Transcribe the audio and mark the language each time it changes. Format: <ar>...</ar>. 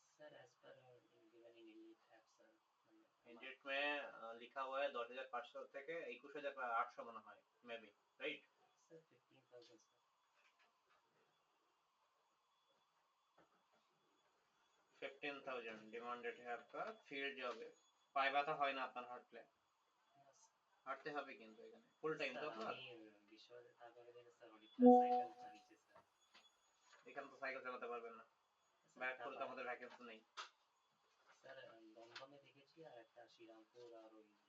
<en>sir as per given in Indian app sir</en> <hi>इंडियट में लिखा हुआ है</hi> <bn>10,500 থেকে 21,800 মনে হয়, maybe, right?</bn> <hi>Sir 15,000 sir 15,000 demanded है आपका फील्ड जॉब है।</hi> <bn>পায়ে ব্যথা হয় না আপনার হাঁটলে? হাঁটতে হবে কিন্তু এখানে ফুল টাইম তো আপনার। আমি বিশ্বরে তারপরে দিন স্যার অনেকটা সাইকেল চালিয়েছি স্যার। এখানে তো সাইকেল চালাতে পারবেন না, ব্যারাকপুরে তো আমাদের ভ্যাকেন্সি নেই। স্যার দমদমে দেখেছি আর একটা শ্রীরামপুর আর ওই</bn>